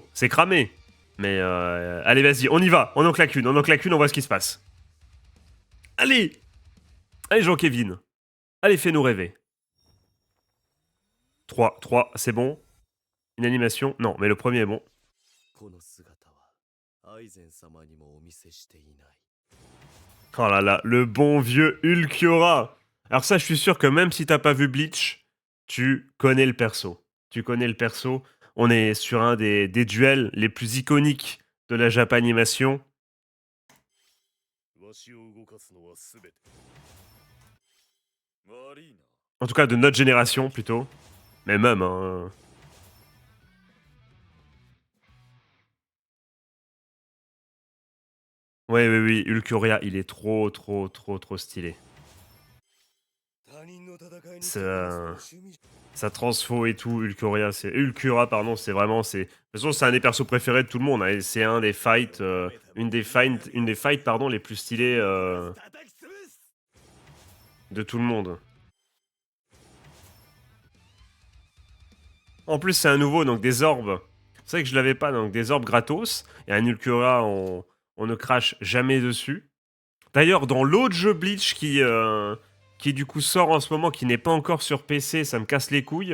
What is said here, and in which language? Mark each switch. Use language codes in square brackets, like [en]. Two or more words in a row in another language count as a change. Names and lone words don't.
[fr] C'est cramé. Mais allez, vas-y, on y va. On en claque une, on voit ce qui se passe. Allez! Allez, Jean-Kevin. Allez, fais-nous rêver. 3, c'est bon. Une animation. Non, mais le premier est bon. [ja] この姿はアイゼン様にもお見せしていない。 [fr] Oh là là, le bon vieux Ulquiorra. Alors ça, je suis sûr que même si t'as pas vu Bleach, tu connais le perso. Tu connais le perso. On est sur un des duels les plus iconiques de la Japanimation. [ja] わしを動かすのはすべて。悪いな。 [fr] En tout cas, de notre génération, plutôt. Mais même, hein. Oui, oui, oui, Ulquiorra, il est trop, trop, trop, trop stylé. [ja] 他人の戦いに [fr] Ça, [ja] 趣味。 [fr] ça transfo et tout, Ulquiorra, pardon, c'est vraiment, de toute façon, c'est un des persos préférés de tout le monde, hein, et c'est un des fights, une des fights, pardon, les plus stylées [ja] 叩き潰す。 [fr] de tout le monde. En plus, c'est un nouveau, donc des orbes. C'est vrai que je l'avais pas, donc des orbes gratos, et un Ulquiorra, on ne crache jamais dessus. D'ailleurs, dans l'autre jeu Bleach qui du coup sort en ce moment, qui n'est pas encore sur PC, ça me casse les couilles.